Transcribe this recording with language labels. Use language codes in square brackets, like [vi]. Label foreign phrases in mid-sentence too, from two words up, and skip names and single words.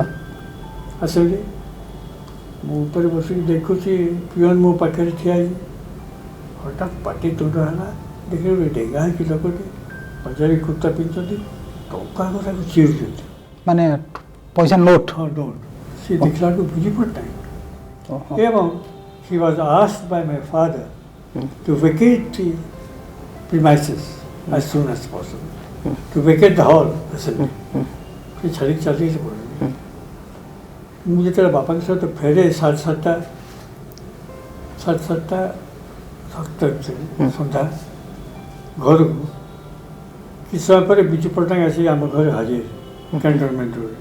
[or] ଆସେମ୍ବଲି ମୁଁ ଉପରେ ବସିକି ଦେଖୁଛି ପିଅନ ମୋ ପାଖରେ ଠିଆ ହେଇଛି ହଠାତ୍ ପାଟି ତୁଣ୍ଡ ହେଲା ଦେଖିଲେ ଗୋଟେ ଡେଙ୍ଗା ହେଇକି ଲୋକଟି ପଞ୍ଜାବୀ କୁର୍ତ୍ତା ପିନ୍ଧୁଛନ୍ତି ଟଙ୍କା ଗୁଡ଼ାକୁ ଚିରୁଛନ୍ତି ମାନେ ପଇସା ନୋଟ୍ ହଁ ଡୋଣ୍ଟ ସେ ଦେଖିଲାକୁ ବିଜୁ ପଟ୍ଟନାୟକ ଏବଂ [en] he was asked by my father to vacate the premises as soon as possible, to vacate the hall assembly. [or] ସେ ଛାଡ଼ିକି ଚାଲିକି ପଡ଼ିଲି ମୁଁ ଯେତେବେଳେ ବାପାଙ୍କ ସହିତ ଫେରେ ସାଢ଼େ ସାତଟା ସନ୍ଧ୍ୟା ଘରକୁ କିଛି ସମୟ ପରେ ବିଜୁ ପଟ୍ଟନାୟକ ଆସିକି ଆମ ଘରେ ହାଜିର କ୍ୟାଣ୍ଟନମେଣ୍ଟ ରୋଡ଼ରେ